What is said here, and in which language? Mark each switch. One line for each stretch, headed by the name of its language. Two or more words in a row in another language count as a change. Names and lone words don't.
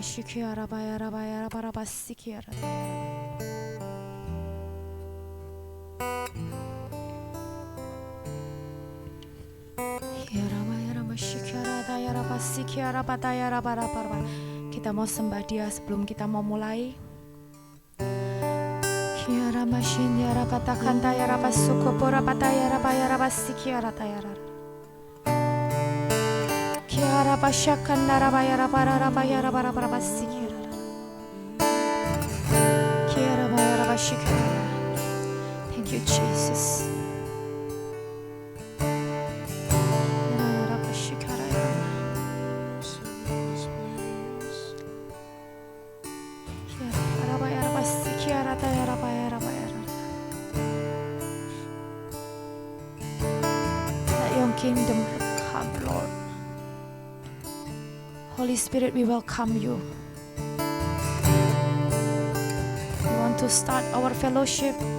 Indonesian: Kiara bayara bayara para basi kiara. Kiara bayara masyikiara dayara basi kiara batayara para para. Kita mau sembah Dia sebelum kita mau mulai. Kiara masyin yara batakan dayara basuko pora batayara bayara basi kiara dayara. Kiara basyakan dara bayara para basi kiara. Kiara bayara basyikara.
English: Thank you Jesus. Yara basyikara. Kiara bayara basi kiara dayara bayara. Let your kingdom come, Lord. Holy Spirit, we welcome you. We want to start our fellowship.